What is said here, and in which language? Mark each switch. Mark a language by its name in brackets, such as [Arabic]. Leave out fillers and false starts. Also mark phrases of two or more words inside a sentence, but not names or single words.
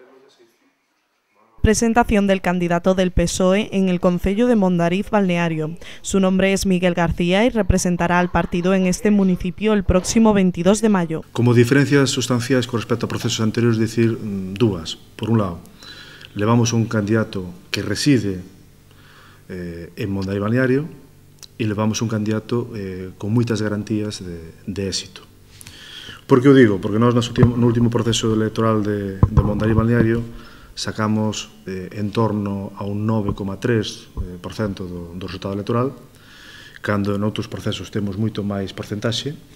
[Spanish] Presentación del candidato del PSOE en el concello de Mondariz Balneario. Su nombre es Miguel García y representará al partido en este municipio el próximo 22 de mayo. [Galician] Como diferencias sustanciais con respecto a procesos anteriores, decir dúas. Por un lado, levamos un candidato que reside en Mondariz Balneario e levamos un candidato con moitas garantías de éxito. Por que o digo? Porque nós no último proceso electoral de Mondariz Balneario sacamos en torno a un 9,3% do resultado electoral, cando en outros procesos temos moito máis porcentaxe,